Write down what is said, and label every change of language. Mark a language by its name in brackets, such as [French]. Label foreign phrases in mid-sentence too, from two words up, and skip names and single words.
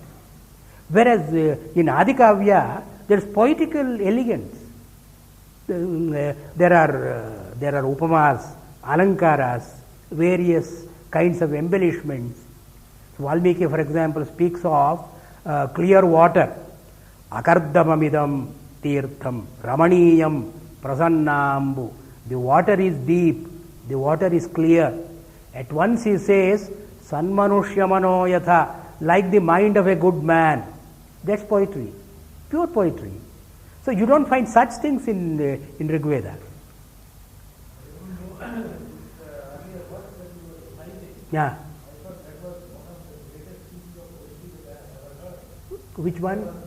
[English] Whereas in Adikavya there is poetical elegance. There are upamas, alankaras, various kinds of embellishments. Valmiki, for example, speaks of clear water. [Sanskrit] Akardamamidam tirtham ramaniyam prasannambu. [English] The water is deep, the water is clear. At once he says, [Sanskrit] Sanmanushya mano yatha, [English] like the mind of a good man. That's poetry, pure poetry. So you don't find such things in Rig Veda. Yeah. Which one?